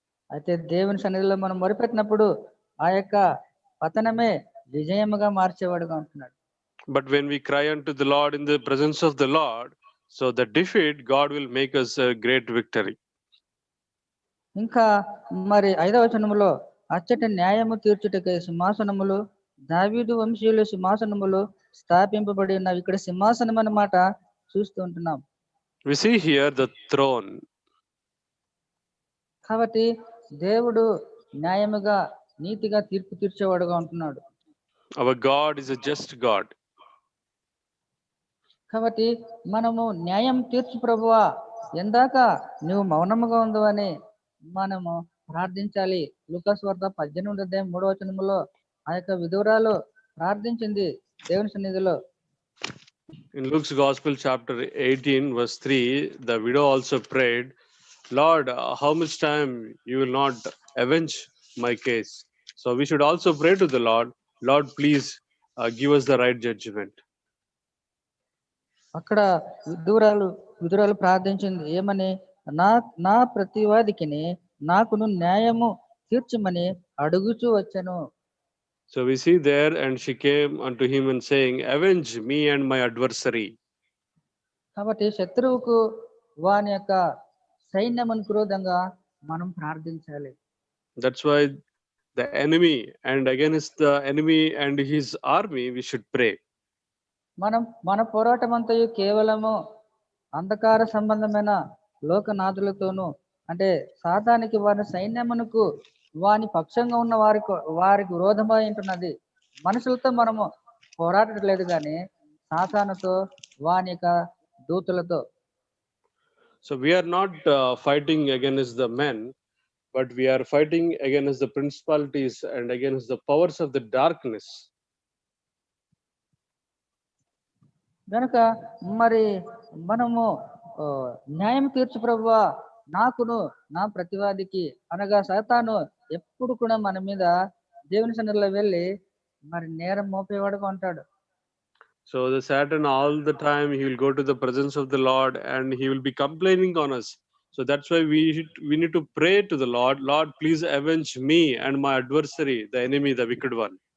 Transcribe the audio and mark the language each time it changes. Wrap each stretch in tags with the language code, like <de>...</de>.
<te>అయితే దేవుని సన్నిధిలో మనం మొరపెట్టినప్పుడు ఆ యొక్క పతనమే విజయముగా మార్చేవాడుగా ఉంటున్నాడు.</te> <en>But when we cry unto the Lord in the presence of the Lord, so the defeat, God will make us a great victory.</en> <te>ఇంకా మరి 5వ వచనములో, అచ్చటి న్యాయము తీర్చుటకై సింహాసనములు, దావీదు వంశీయుల సింహాసనములు స్థాపింపబడి ఉన్నవి. ఇక్కడ సింహాసనం అన్నమాట చూస్తూ ఉంటున్నాం.</te> <en>We see here the throne.</en> <te>కాబట్టి దేవుడు న్యాయముగా నీతిగా తీర్పు తీర్చేవాడుగా ఉంటున్నాడు.</te> <en>Our God is a just God.</en> <te>కాబట్టి మనము న్యాయం తీర్చు ప్రభువా, ఎందాక నువ్వు మౌనముగా ఉండు అని మనము ప్రార్థించాలి. లూకాసు వార్త 18:3 ఆ యొక్క విధురాలు ప్రార్థించింది దేవుని సన్నిధిలో.</te> <en>In Luke's Gospel, chapter 18, verse 3, the widow also prayed, Lord, how much time you will not avenge my case? So we should also pray to the Lord, Lord, please give us the right judgment.</en> <te>అక్కడ విధురాలు ప్రార్థించింది ఏమని, నా నా ప్రతివాదికిని నాకును న్యాయము తీర్చమని అడుగుచూ వచ్చాను.</te> <en>So we see there, and she came unto him and saying, avenge me and my adversary.</en> <te>కాబట్టి శత్రువుకు వాని యొక్క సైన్యమును క్రోధంగా మనం ప్రార్థించాలి.</te> <en>That's why the enemy and against the enemy and his army we should pray.</en> <te>మన పోరాటం అంతయు కేవలము అంధకార సంబంధమైన లోకనాథులతోనూ, అంటే సాతానికి వారి సైన్యమునకు వాని పక్షంగా ఉన్న వారికి విరోధమై ఉంటున్నది. మనుషులతో మనము పోరాడట్లేదు కానీ సాతానుతో వాని యొక్క దూతలతో.</te> <en>So we are not fighting against the men, but we are fighting against the principalities and against the powers of the darkness.</en> <te>గనుక మరి మనము న్యాయం తీర్చు ప్రభువా, నాకును నా ప్రతివాదికి అనగా సాతాను ఎప్పుడు కూడా మన మీద దేవుని సన్నిధిలో వెళ్ళి మరి నేరం మోపేవాడుగా ఉంటాడు.</te> <en>So the Satan all the time he will go to the presence of the Lord and he will be complaining on us. So that's why we need to pray to the Lord, Lord, please avenge me and my adversary, the enemy, the wicked one.</en>